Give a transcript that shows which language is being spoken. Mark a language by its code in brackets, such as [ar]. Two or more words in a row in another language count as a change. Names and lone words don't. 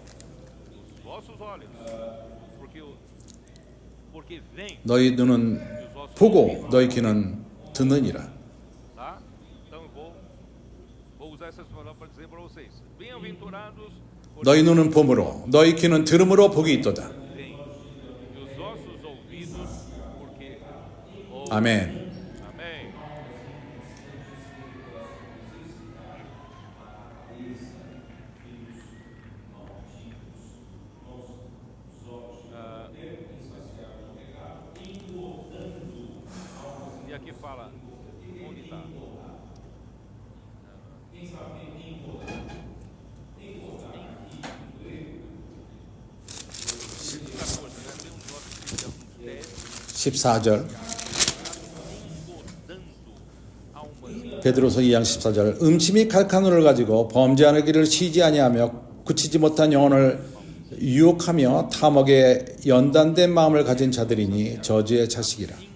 [ko] 너희 눈은 보고 너희 귀는 듣느니라. 너희 눈은 봄으로 너희 귀는 들음으로 복이 있도다. 아멘. [pt] E aqui fala onde está. [ko] 14절 베드로서 2장 14절 음침이 칼칼 눈을 가지고 범죄하는 길을 쉬지 아니하며 굳히지 못한 영혼을 유혹하며 탐욕에 연단된 마음을 가진 자들이니 저주의 자식이라.